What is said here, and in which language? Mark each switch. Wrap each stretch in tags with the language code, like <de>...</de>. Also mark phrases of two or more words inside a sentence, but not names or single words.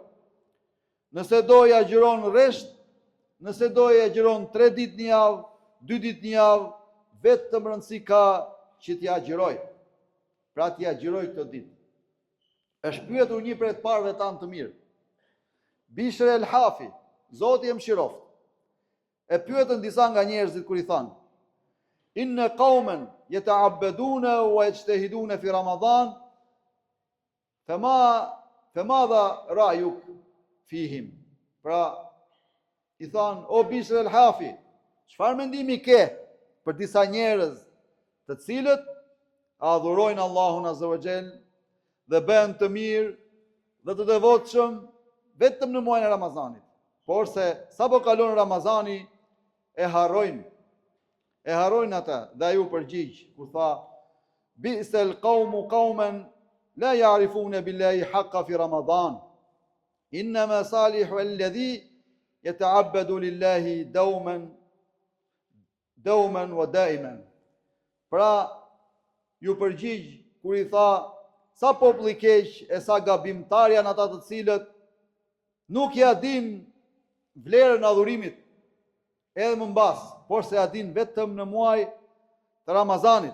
<sq>Nëse do i agjëron rresht, nëse do i agjëron 3 ditë në javë, 2 ditë në javë, vetëm rëndësi ka që t'ja agjëroj. Pra t'ja agjëroj këtë ditë. Është pyetur një prej të parëve tanë të mirë. Bishr el-Hafi, Zoti e mëshiroft. E pyetën disa nga njerëzit kur i thanë:</sq> <ar>إن قوما يتعبدون ويجتهدون في رمضان فماذا رأيك فيهم.</ar> <sq>Pra i thanë: O Bishr el-Hafi, çfarë mendimi ke për disa njerëz të cilët adhurojnë Allahun</sq> <ar>عز وجل</ar> <sq>dhe bëhen të mirë dhe të devotshëm vetëm në muajin e Ramazanit. Por se sapo kalon Ramazani e harrojnë ata. Dhe ai u përgjigj kur tha:</sq> <ar>بئس القوم قوما لا يعرفون بالله حقا في رمضان. إنما الصالح الذي يتعبد لله دائما ودائما.</ar> <sq>Pra ju përgjigj kur i tha: sa popull i keq e sa gabimtar janë ata të cilët nuk ja din vlerën e adhurimit edhe më mbas, por se ja din vetëm në muaj të Ramazanit.</sq>